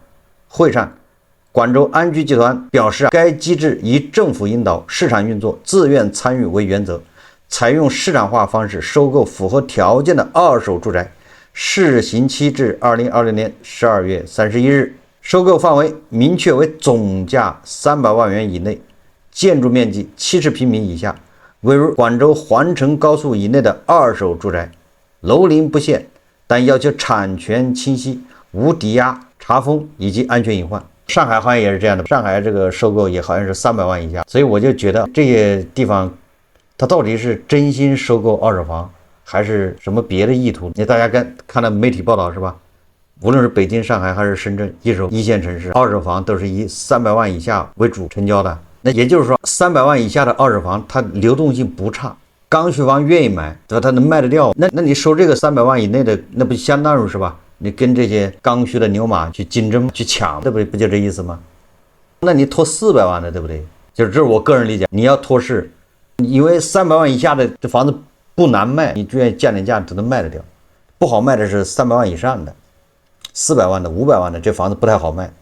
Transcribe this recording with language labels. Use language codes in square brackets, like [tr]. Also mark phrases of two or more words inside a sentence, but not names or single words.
[zh] 會上，廣州安居集團表示，該機制以政府引導、市場運作、自願參與為原則，採用市場化方式收購符合條件的二手住宅，試行期至2026年12月31日。收購範圍明確為總價300萬元以內，建築面積70平米以下，位於廣州環城高速以內的二手住宅，樓齡不限，但要求產權清晰、無抵押、查封以及安全隱患。上海好像也是這樣的，上海這個收購也好像是300萬以下，所以我就覺得這些地方它到底是真心收購二手房，還是什麼別的意圖？那大家看了媒体報道是吧？無論是北京、上海還是深圳一線城市，二手房都是以300萬以下為主成交的。那也就是说，300萬以下的二手房，它流動性不差，刚需房願意買，对吧？它能賣得掉。那你收這個300萬以內的，那不相當於是吧？你跟這些剛需的牛馬去競爭、去搶，對不對？不就這意思嗎？那你拖400萬的，對不對？就是這是我個人理解。你要托市，因為300萬以下的這房子不難賣，你居然降點價都能賣得掉。不好賣的是300萬以上的。400萬的、500萬的，這房子不太好賣。